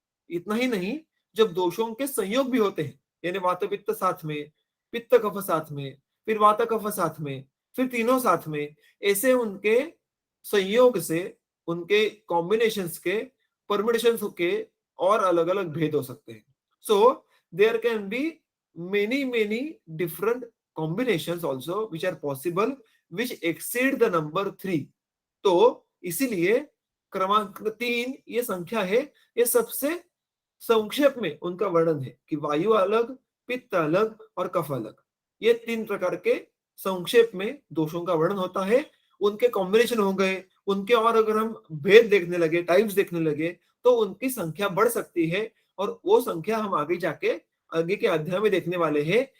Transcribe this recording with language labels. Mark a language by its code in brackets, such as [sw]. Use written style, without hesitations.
[hi] इतना ही नहीं, जब दोषों के संयोग भी होते हैं, यानी वात पित्त साथ में, पित्त कफ साथ में, फिर वात कफ साथ में, फिर तीनों साथ में, ऐसे उनके संयोग से, उनके कॉम्बिनेशंस के, परम्यूटेशंस के और अलग अलग भेद हो सकते हैं. [en] So there can be many different combinations also which are possible, which exceed the number 3. [hi] तो इसीलिए क्रमांक 3 ये संख्या है, ये सबसे संक्षेप में उनका वर्णन है कि वायु अलग, पित्त अलग और कफ अलग. ये 3 प्रकार के संक्षेप में दोषों का वर्णन होता है. उनके कॉम्बिनेशन हो गए, उनके और अगर हम भेद देखने लगे, टाइप्स देखने लगे, तो उनकी संख्या बढ़ सकती है, और वो संख्या हम आगे जाके आगे के अध्याय में देखने वाले हैं.